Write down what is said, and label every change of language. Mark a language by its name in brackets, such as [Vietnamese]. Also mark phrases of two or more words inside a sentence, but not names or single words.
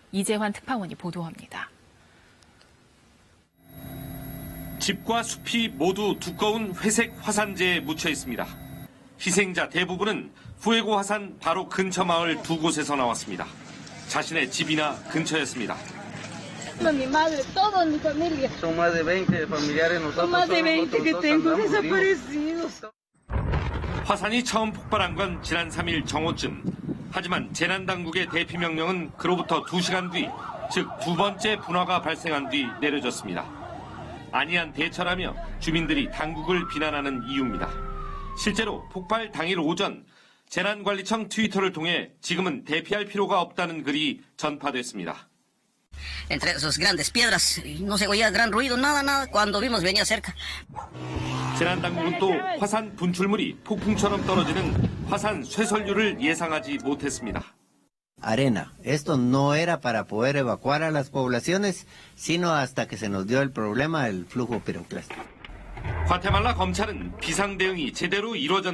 [Korean] 이재환 특파원이 보도합니다. 집과 숲이 모두 두꺼운 회색 화산재에 묻혀 있습니다. 희생자 대부분은 푸에고 화산 바로 근처 마을 두 곳에서 나왔습니다. 자신의 집이나 근처였습니다. [Spanish] Mi madre, toda mi familia. Son más de 20 familiares nosotros. Más de 20 que tengo desaparecidos. [Korean] 화산이 처음 폭발한 건 지난 3일 정오쯤. 하지만 재난당국의 대피 명령은 그로부터 2시간 뒤, 즉 두 번째 분화가 발생한 뒤 내려졌습니다. 안이한 대처라며 주민들이 당국을 비난하는 이유입니다. 실제로 폭발 당일 오전 재난관리청 트위터를 통해 지금은 대피할 필요가 없다는 글이 전파됐습니다. [Spanish] Entre esas grandes piedras, no se oía gran ruido, nada, cuando vimos venía cerca. [Korean] 재난당국은 또 화산 분출물이 폭풍처럼 떨어지는 화산 쇠설류를 예상하지 못했습니다. [Spanish] Arena. Esto no era para poder evacuar a las poblaciones, sino hasta que se nos dio el problema del flujo piroclástico. [Korean] 과테말라 검찰은 비상 대응이 제대로 이루어졌는지